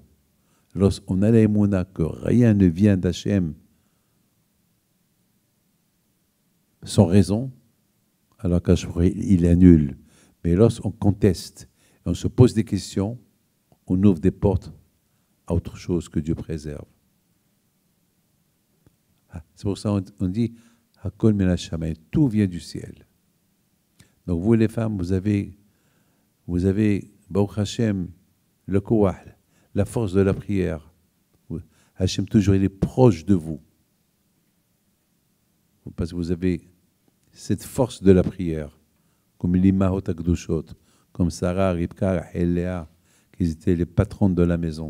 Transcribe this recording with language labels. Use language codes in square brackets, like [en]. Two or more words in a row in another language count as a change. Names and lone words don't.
[fr] Lorsqu'on a l'émouna que rien ne vient d'Hachem sans raison, alors qu'Hachem, il annule. Mais lorsqu'on conteste, on se pose des questions, on ouvre des portes à autre chose que Dieu préserve. C'est pour ça qu'on dit [he] הכל מן השמים, [fr] tout vient du ciel. Donc vous les femmes, vous avez [he] ברוך השם, [fr] le kouah, la force de la prière. Hashem toujours, il est proche de vous. parce que vous avez cette force de la prière, comme l' [he] אמהות הקדושות, [fr] comme Sarah, Ribka et Léa, qui étaient les patrons de la maison.